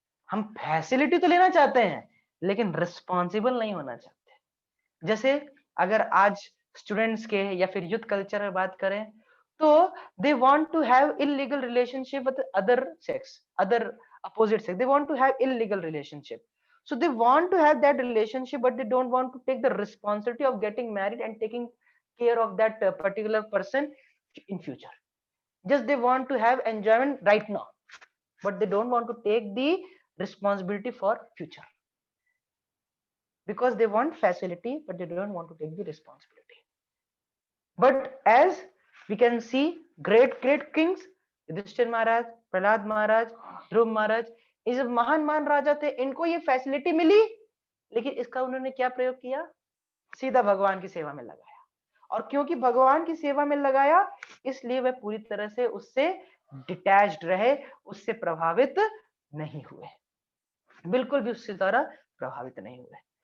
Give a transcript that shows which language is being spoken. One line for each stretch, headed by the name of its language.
Hindi: हम फैसिलिटी तो लेना चाहते हैं, लेकिन रिस्पॉन्सिबल नहीं होना चाहते। जैसे अगर आज स्टूडेंट्स के या फिर यूथ कल्चर में बात करें, तो
English: They want to have illegal relationship with other sex, other opposite sex. They want to have illegal relationship. So they want to have that relationship, but they don't want to take the responsibility of getting married and taking care of that particular person in future. Just they want to have enjoyment right now, but they don't want to take the responsibility for future, because they want facility, but they don't want to take the responsibility. But as we can see, great kings, Yudhishthira Maharaj, Prahlad Maharaj, Dhruva Maharaj,
Hindi: ये सब महान महान राजा थे। इनको ये facility मिली, लेकिन इसका उन्होंने क्या प्रयोग किया? सीधा भगवान की सेवा में लगाया। और क्योंकि भगवान की सेवा में लगाया, इसलिए वह पूरी तरह से उससे डिटैच्ड रहे, उससे प्रभावित नहीं हुए, बिल्कुल भी उससे द्वारा प्रभावित नहीं हुए।